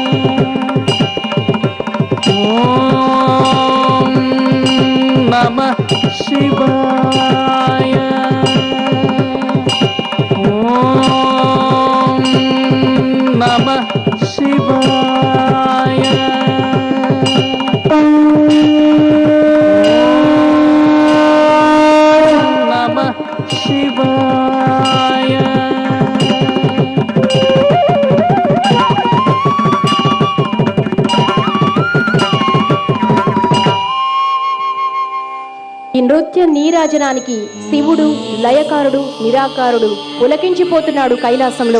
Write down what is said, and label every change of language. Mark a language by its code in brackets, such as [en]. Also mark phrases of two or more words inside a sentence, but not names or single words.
[sa] ॐ नमः शिवाय ॐ नमः शिवाय नमः शिवाय [te] ఈ నృత్య నీరాజనానికి శివుడు లయకారుడు నిరాకారుడు పులకించిపోతున్నాడు కైలాసంలో.